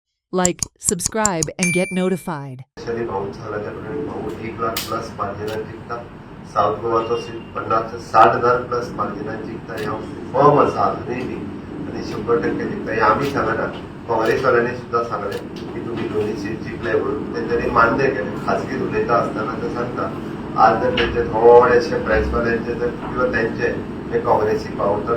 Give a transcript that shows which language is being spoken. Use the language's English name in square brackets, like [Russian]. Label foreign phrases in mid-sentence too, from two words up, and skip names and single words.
[English] Like, subscribe, and get notified. [Konkani] शनी भाऊ झाला त्याप्रमाणे भाऊ 1,00,000 प्लस मार्जिनात जिंकता. साऊथ गोवाचो 50 ते 60,000 प्लस मार्जिनात जिंकता. ह्या फॉर्म आसा अजुनूय बी आनी 100% जिंकता. हे आमी सांगना, काँग्रेसवाल्यांनी सुद्धा सांगले की तुम्ही दोन्ही सीट जिंकले म्हणून. तेंच्यांनी मान्य केले. खासगीत उलयता आसतना ते सांगता आज जर तेंचे थोडेशे प्रेसवाल्यांचे जर किंवा तेंचे हे काँग्रेसीक पावतले.